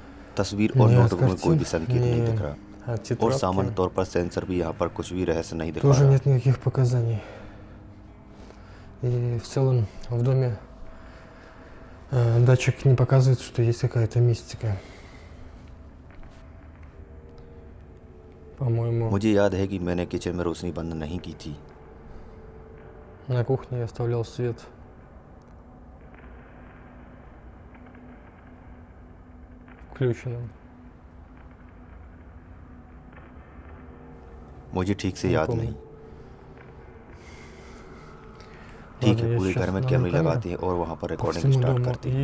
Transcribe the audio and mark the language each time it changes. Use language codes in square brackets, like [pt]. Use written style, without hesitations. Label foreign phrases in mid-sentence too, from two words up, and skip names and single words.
[hi] तस्वीर और [ru] Нет [hi] नोटबुक में कोई भी [ru] картин, [hi] संकेत नहीं दिख [ru] ни [hi] रहा [ru] от [hi] और सामान्य [ru] тетрадки. [hi] तौर पर सेंसर भी यहाँ पर कुछ भी रहस्य नहीं दिखा [ru] Тоже [hi] रहा। [ru] нет никаких показаний. И в целом в доме датчик не показывает, что есть какая-то мистика. По-моему, [hi] मुझे याद है कि मैंने किचन में रोशनी बंद नहीं की थी। [ru] на кухне я оставлял свет включенным. [hi] मुझे ठीक से [ru] Не [hi] याद [ru] помню. [hi] नहीं। ठीक [ru] Ладно, [hi] है, [ru] я [hi] पूरे [ru] сейчас [hi] घर में [ru] налью [hi] कैमरे [ru] камеру [hi] लगाते हैं और वहाँ पर [ru] по [hi] रिकॉर्डिंग [ru] всему [hi] स्टार्ट [ru] дому [hi] करते हैं।